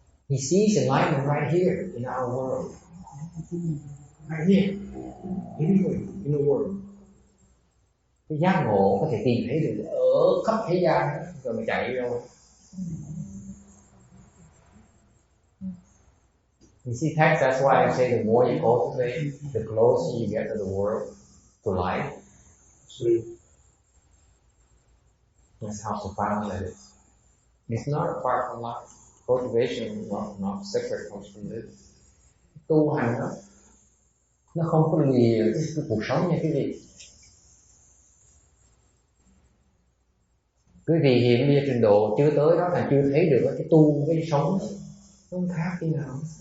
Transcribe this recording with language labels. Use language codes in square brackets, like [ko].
[en] He sees enlightenment right here in our world. Right here. In the world. [vi] Cái giác ngộ có thể tìm thấy được ở khắp thế gian rồi mình chạy đi đâu. [en] You see text, that's why I say the more you cultivate, the closer you get to the world, to life. That's how profound that is. It's not apart from life. Cultivation is not separate from this. [vi] tu hành nó không có lìa cái cuộc sống nha quý vị. Quý vị hiện bây giờ trình độ chưa tới đó là chưa thấy được cái tu cái sống nó không khác thế nào.